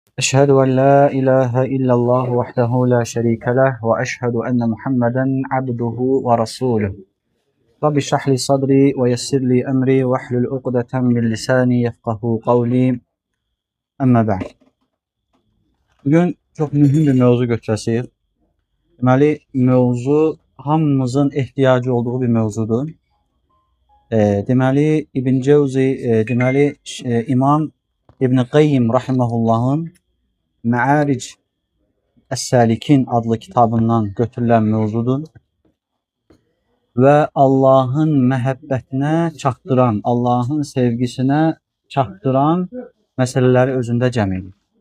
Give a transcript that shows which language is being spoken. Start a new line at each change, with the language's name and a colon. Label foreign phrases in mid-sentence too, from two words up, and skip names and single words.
Arabic: أشهد أن لا إله إلا الله وحده لا شريك له وأشهد أن محمدا عبده ورسوله رب اشرح لي صدري ويسر لي أمري واحلل عقدة من لساني يفقهوا قولي. أما بعد.
Azerbaijani: Bugün çox mühüm bir mövzu götürəcəyik. Deməli, mövzu hamımızın ehtiyacı olduğu bir mövzudur. Deməli, İbn Cevzi, İmam İbn Qayyim rahimehullahın Məaric Əs-Səlikin adlı kitabından götürülən mövzudur və Allahın məhəbbətinə çatdıran, Allahın sevgisinə çatdıran məsələləri özündə cəm edir.